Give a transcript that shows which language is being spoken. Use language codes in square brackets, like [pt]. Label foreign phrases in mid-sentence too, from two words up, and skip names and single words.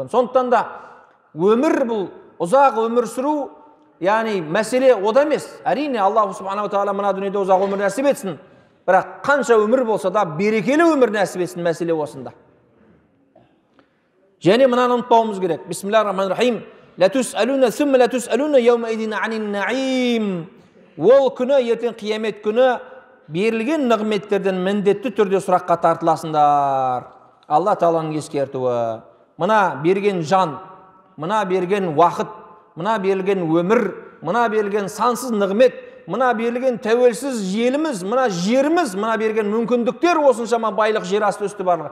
[kk] Сондықтан да өмір бұл ұзақ өмір сүру, яғни мәселе ода емес. Әрине [ar] الله سبحانه وتعالى [kk] мына дүниеде ұзақ өмір нәсіп етсін. Бірақ қанша өмір болса да берекелі өмір нәсіп етсін, мәселе осында. Және мынаны ұмытпауымыз керек. [ar] بسم الله الرحمن الرحيم لتسألن ثم لتسألن يومئذ عن النعيم. [kk] Ол күні, ертең қиямет күні берілген нығметтерден міндетті түрде сұраққа тартыласыңдар. Алла Тағаланың ескертуі. Мына берген жан, мына берген уақыт, мына берілген өмір, мына берілген сансыз нығмет, мына берілген тәуелсіз еліміз, мына жеріміз, мына берген мүмкіндіктер, осыншама байлық, жер асты үсті барлығы.